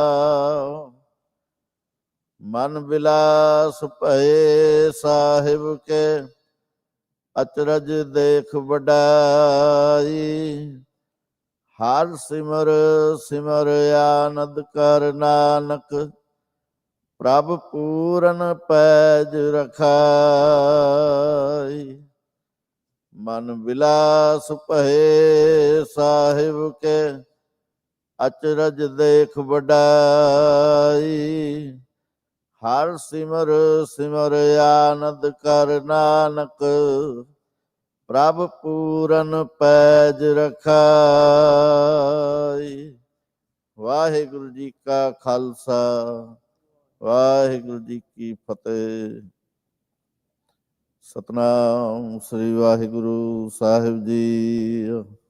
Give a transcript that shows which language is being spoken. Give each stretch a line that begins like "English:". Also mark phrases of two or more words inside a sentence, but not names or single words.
Hindi: मन विलास भये साहिब के अचरज देख बढ़ाई। हर सिमर सिमर आनंद कर नानक प्रभ पूरन पैज रखाई। मन विलास भये साहिब के अचरज देख बढ़ाई। हर सिमर सिमर आनंद कर नानक प्रभ पूरन पैज रखाई।
Punjabi: ਵਾਹਿਗੁਰੂ ਜੀ ਕਾ ਖਾਲਸਾ, ਵਾਹਿਗੁਰੂ ਜੀ ਕੀ ਫਤਿਹ। ਸਤਨਾਮ ਸ੍ਰੀ ਵਾਹਿਗੁਰੂ ਸਾਹਿਬ ਜੀ।